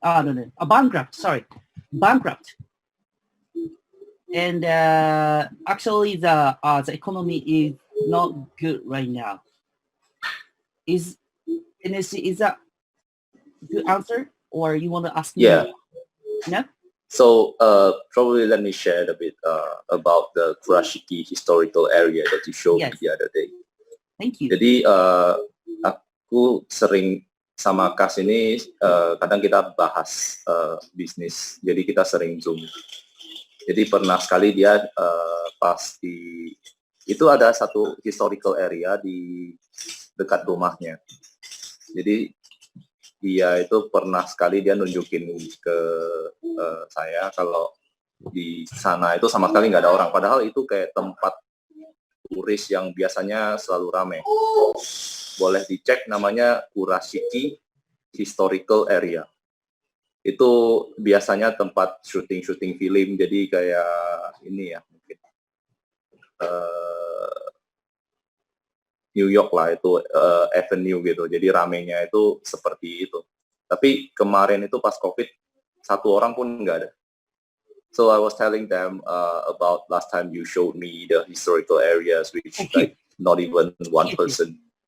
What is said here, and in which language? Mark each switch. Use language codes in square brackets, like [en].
[en] No, bankrupt. Sorry, bankrupt. And actually, the economy is not good right now. Is that good answer, or you want to ask me? Yeah. Yeah. So probably let me share a bit about the Kurashiki historical area that you showed me the other day. Thank you. [id] Jadi aku sering sama Kas ini kadang kita bahas bisnis. Jadi kita sering Zoom. Jadi pernah sekali dia pas itu ada satu historical area di dekat rumahnya. Jadi dia itu pernah sekali dia nunjukin ke saya kalau di sana itu sama sekali nggak ada orang. Padahal itu kayak tempat turis yang biasanya selalu ramai. Boleh dicek, namanya Kurashiki Historical Area. Itu biasanya tempat syuting film, jadi kayak ini ya mungkin New York lah itu Avenue gitu. Jadi ramenya itu seperti itu. Tapi kemarin itu pas COVID satu orang pun nggak ada. [en] So I was telling them about last time you showed me the historical areas which like not even one person.